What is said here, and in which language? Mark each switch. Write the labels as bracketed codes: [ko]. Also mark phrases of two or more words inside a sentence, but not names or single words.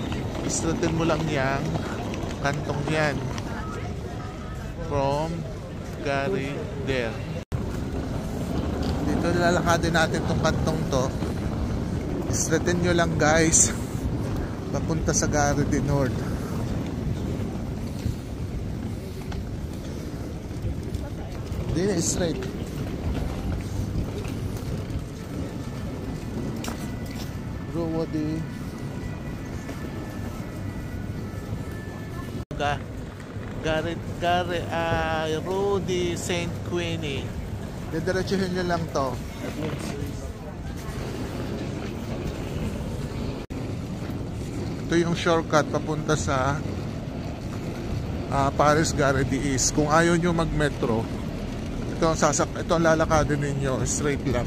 [tl] Istratin mo lang yang kantong yan. [en] From Gare there. [tl] Dito lalakadin natin tong kantong to. Istratin nyo lang guys. Papunta sa Gare de Nord. Hindi na straight. Rua de Rue de Saint Queenie. Didiretsuhin nyo lang to. Ito yung shortcut papunta sa Paris Gare de East. Kung ayaw nyo mag metro, ito ang lalakadin ninyo, straight lang.